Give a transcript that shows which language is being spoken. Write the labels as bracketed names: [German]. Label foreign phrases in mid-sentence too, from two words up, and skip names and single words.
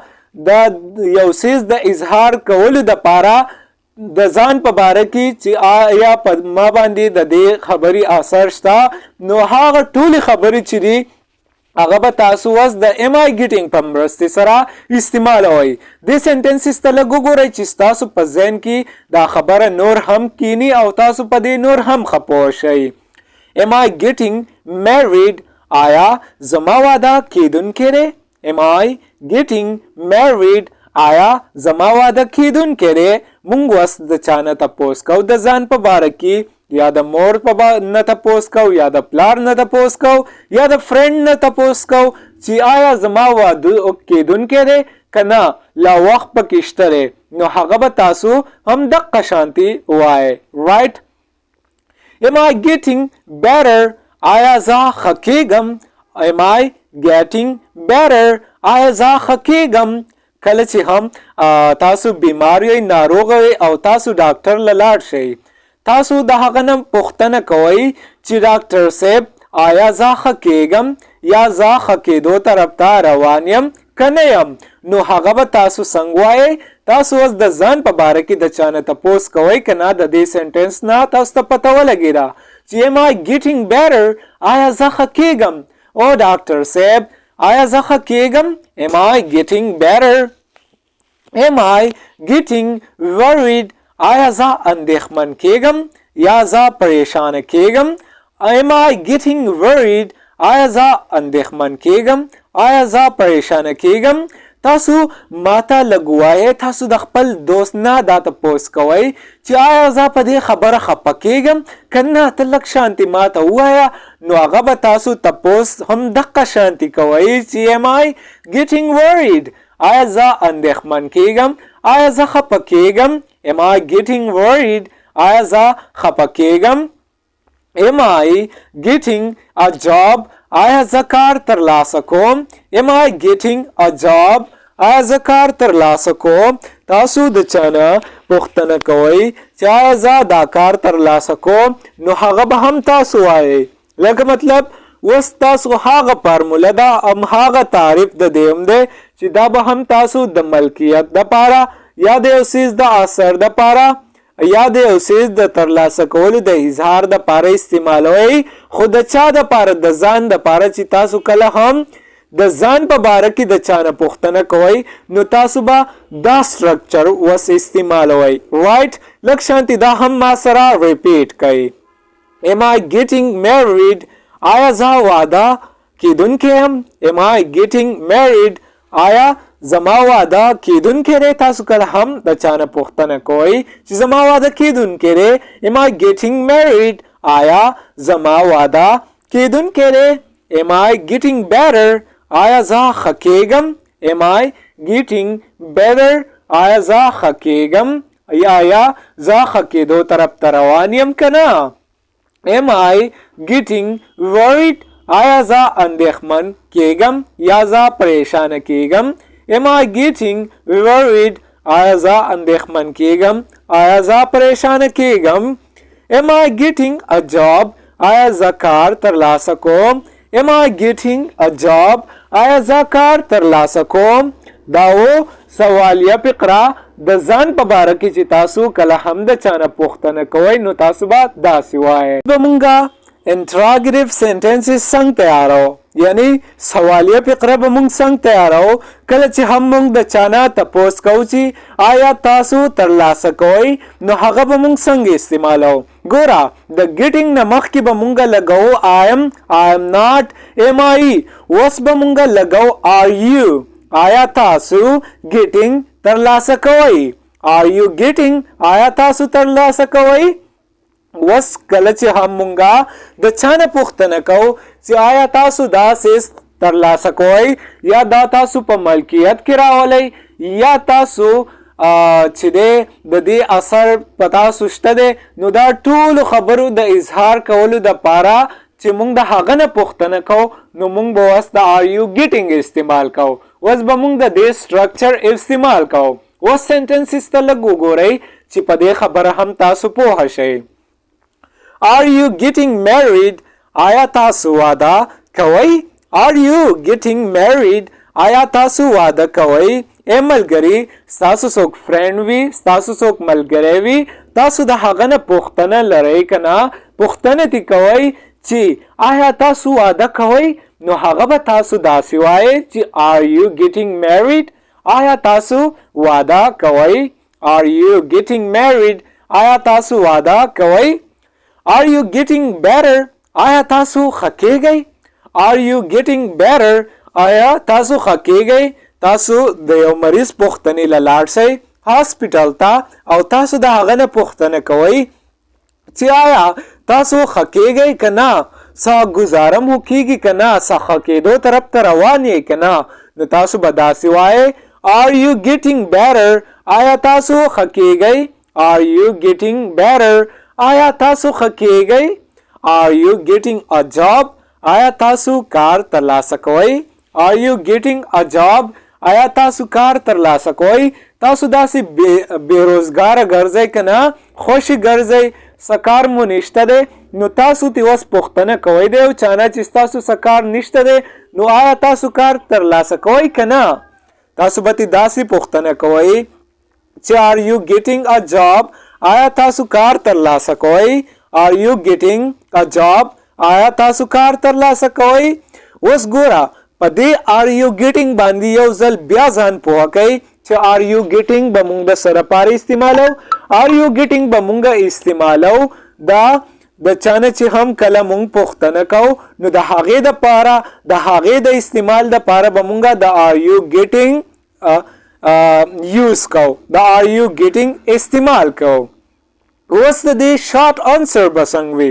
[Pashto] د یو څیز د اظهار کولو دپاره د ځان په باره کې چې آیا په ما باندې د دې خبرې اثر شته، نو هغه ټولې خبرې چې دي هغه به تاسو اوس د [English] am I getting [Pashto] په مرستې سره استعمالوئ. دې سنټنسز ته لږ وګورئ چې ستاسو په ذهن کې دا خبره نور هم کینی او تاسو په دې نور هم ښه پوه شئ. [English] am I getting married [Pashto] آیا زما واده کیدونکی دی. [English] am I getting married [Pashto] آیا زما واده کیدونکی دی. مونږ اوس د چانه تپوس کو د ځان په باره کې، یا د مور په نه تپوس کو یا د پلار نه تپوس کو یا د فرند نه تپوس کو چې آیا زما واده کیدونکی دی که نه، لا وخت پکې شته دی، نو هغه به تاسو هم دقه شانتي وایئ. رایټ. [English] am I getting better [Pashto] آیا زه ښه کیږم. [English] am I getting better [Pashto] آیا زه ښه کیږم. کله چې هم تاسو بیمار یئ، ناروغ یئ او تاسو ډاکټر له لاړ شئ، تاسو د هغه نه پوښتنه کوئ چې ډاکټر صاحب آیا زه ښه کیږم یا زه ښه کیدو طرف ته روان یم که نه یم، نو هغه به تاسو څنګه وایئ. تاسو اوس د ځان په باره کې د چانه تپوس کوئ که نه، د دې سنټنس نه تاسو ته پته ولګېده چې [English] am I getting better [Pashto] آیا زه ښه کیږم. او ډاکټر صاحب آیا زه ښه کیږم. [English] am I getting better. am I getting worried [Pashto] آیا زه اندېښمن کیږم یا زه پریشانه کیږم. [English] am I getting worried [Pashto] آیا زه اندېښمن کیږم، آیا زه پریشانه کیږم. تاسو ماته لږ وایئ، تاسو د خپل دوست نه دا تپوس کوئ چې آیا زه په دې خبره خفه کیږم که نه، ته لږ شانتي ماته ووایه، نو هغه به تاسو تپوس هم دقه شانتي کوئ چې [English] am I getting worried [Pashto] آیا زه اندېښمن کیږم، آیا زه خفه کیږم. [English] am I getting worried [Pashto] آیا زه خفه کیږم. [English] am I getting a job [Pashto] آیا زه کار ترلاسه کوم. [English] am I getting a job [Pashto] آیا زه کار ترلاسه کوم. تاسو د چانه پوښتنه کوئ چې آیا زه دا کار ترلاسه کوم، نو هغه به هم تاسو وایئ. لکه مطلب اوس تاسو هغه فارموله ده، هغه تعریف د دیم دی چې دا به هم تاسو د ملکیت دپاره یا د یو څیز د اثر دپاره یا د یو څیز د ترلاسه کولو د اظهار دپاره استعمالوئ. خو د چا دپاره؟ د ځان دپاره چې تاسو کله هم د ځان په باره کې د چانه پوښتنه کوئ، نو تاسو به دا سټرکچر اوس استعمالوئ. رایټ. لږ شانتي دا هم ما سره ریپیټ کوئ. [English] am I getting married [Pashto] آیا زه واده کیدونکی یم. [English] am I getting married [Pashto] آیا زما واده کیدونکی دی. تاسو کله هم د چانه پوښتنه کوئ چې زما واده کیدونکی دی. [English] am I getting married [Pashto] آیا زما واده کیدونکی دی. [English] am I getting better [Pashto] آیا زه ښه کیږم. [English] am I getting better [Pashto] آیا زه ښه کیږم یا زه ښه کیدو طرف ته روان یم که نه. [English] am I getting worried [Pashto] آیا زه اندېښمن کیږم یا زه پریشانه کیږم. [English] am I getting worried [Pashto] آیا زه اندېښمن کېږم؟ آیا زه پریشانه کېږم؟ [English] Am I getting a job? [Pashto] آیا زه کار ترلاسه کوم؟ [English] Am I getting a job? [Pashto] آیا زه کار ترلاسه کوم؟ دا و سوالیه فقره د ځان په باره کې چې تاسو کله هم د چا نه پوښتنه کوئ نو تاسو به داسې وایئ. به مونږه انټراګیټیو سنټنسز څنګه تیارو، یعنی سوالیه فقره به مونږ څنګه تیارو کله چې هم مونږ د چا نه تپوس کوو چې آیا تاسو ترلاسه کوئ نو هغه به مونږ څنګه استعمالو. ګوره د ګیټینګ نه مخکې به مونږه لګو [English] I am not am I. [Pashto] اوس به مونږه لګو [English] are you. [Pashto] آیا تاسو ګیټینګ ترلاسه کوئ؟ [English] are you getting [Pashto] آیا تاسو ترلاسه کوئ؟ وس کله چې هم مونږه د چا نه پوښتنه کوو چې آیا تاسو دا سیس ترلاسه کوئ یا دا تاسو په ملکیت کې راولئ یا تاسو چې دی د دې اثر په تاسو شته دی نو دا ټولو خبرو د اظهار کولو دپاره چې مونږ د هغه نه پوښتنه کوو نو مونږ به اوس د [English] are you getting [Pashto] استعمال کوو. اوس به مونږ د دې سټرکچر استعمال کوو. اوس سنټنسز ته لږ وګورئ چې په دې خبره هم تاسو پوه شئ. [English] Are you getting married? [Pashto] آیا تاسو واده کوئ؟ [English] Are you getting married? [Pashto] آیا تاسو واده کوئ؟ ای ملګري ستاسو څوک فرینډ وي، ستاسو څوک ملګری وي، تاسو د هغه نه پوښتنه لرئ که نه؟ پوښتنه دې کوئ چې آیا تاسو واده کوئ نو هغه به تاسو داسې وایئ چې [English] Are you getting married? [Pashto] آیا تاسو واده کوئ؟ [English] Are you getting married? [Pashto] آیا تاسو واده کوئ؟ [English] Are you getting better? [Pashto] آیا تاسو ښه کېږئ؟ [English] Are you getting better? [Pashto] آیا تاسو ښه کېږئ؟ تاسو د یو مریض پوښتنې له لاړ شئ هاسپیټل ته او تاسو د هغه نه پوښتنه کوئ چې آیا تاسو ښه کېږئ که نه؟ څه ګزاره مو کېږي که نه؟ څه ښه کېدو طرف ته روان یې که نه؟ نو تاسو به داسې وایئ [English] Are you getting better? [Pashto] آیا تاسو ښه کېږئ؟ [English] Are you getting better? [Pashto] آیا تاسو ښه کېږئ؟ [English] Are you getting a job? [Pashto] آیا تاسو کار ترلاسه کوئ؟ [English] Are you getting a job? [Pashto] آیا تاسو کار ترلاسه کوئ؟ تاسو داسې بېروزګاره ګرځئ که نه؟ خوشې ګرځئ، څه کار مو نشته دی نو تاسو ترې اوس پوښتنه کوئ دی او چا نه چې ستاسو څه کار نشته دی نو آیا تاسو کار ترلاسه کوئ که نه؟ تاسو به ترې داسې پوښتنه کوئ چې [English] Are you getting a job? [Pashto] آیا تاسو کار ترلاسه کوئ؟ [English] Are you getting a job? [Pashto] آیا تاسو کار ترلاسه کوئ؟ اوس ګوره په دې [English] Are you getting [Pashto] باندې یو ځل بیا ځان پوه کوئ چې [English] Are you getting [Pashto] به مونږ د سره پاره استعمالو. [English] Are you getting [Pashto] به مونږ استعمالو دا د چا نه چې هم کله مونږ پوښتنه کوو نو د هغې دپاره د هغې د استعمال دپاره به مونږ د [English] Are you getting [Pashto] یوز کوو، د [English] Are you getting [Pashto] استعمال کوو. اوس د دې شارټ آنسر به څنګه وي؟